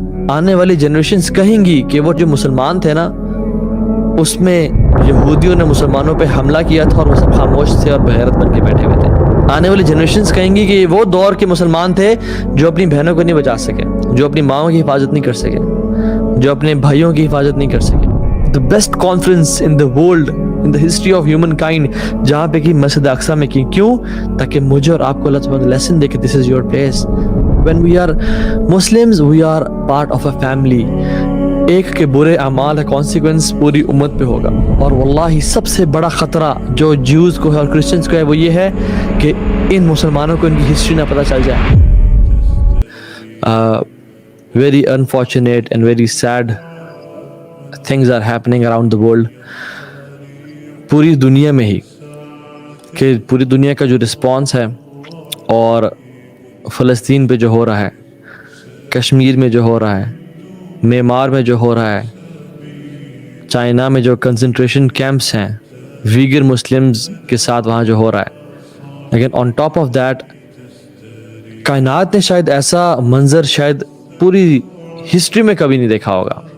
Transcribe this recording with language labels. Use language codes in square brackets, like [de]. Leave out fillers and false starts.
[ur] آنے والی جنریشنز کہیں گی کہ وہ جو مسلمان تھے نا اس میں یہودیوں نے مسلمانوں پہ حملہ کیا تھا اور وہ سب خاموش تھے اور بغیرت بن کے بیٹھے ہوئے تھے. آنے والی جنریشنز کہیں گی کہ وہ دور کے مسلمان تھے جو اپنی بہنوں کو نہیں بچا سکے, جو اپنی ماؤں کی حفاظت نہیں کر سکے, جو اپنے بھائیوں کی حفاظت نہیں کر سکے. [en] The best conference in the world, in the history of humankind, [ur] جہاں پہ کی مسجد اقصی میں کی. کیوں؟ تاکہ مجھے اور آپ کو اللہ تعالیٰ لیسن دے کہ [en] this is your place. When we are Muslims, we are part of a family. [ur] ایک کے برے اعمال کا کانسیکوینس پوری امت پہ ہوگا. اور واللہ سب سے بڑا خطرہ جو جیوز کو ہے اور کرسچنز کو ہے وہ یہ ہے کہ ان مسلمانوں کو ان کی ہسٹری نہ پتہ چل جائے. [en] Very unfortunate and very sad things are happening around the world. [ur] پوری دنیا میں ہی کہ پوری دنیا کا جو رسپانس ہے اور فلسطین پہ جو ہو رہا ہے, کشمیر میں جو ہو رہا ہے, میانمار میں جو ہو رہا ہے, چائنا میں جو کنسنٹریشن کیمپس ہیں ویگر مسلمز کے ساتھ وہاں جو ہو رہا ہے, لیکن [en] on top of that [ur] کائنات نے شاید ایسا منظر شاید پوری ہسٹری میں کبھی نہیں دیکھا ہوگا.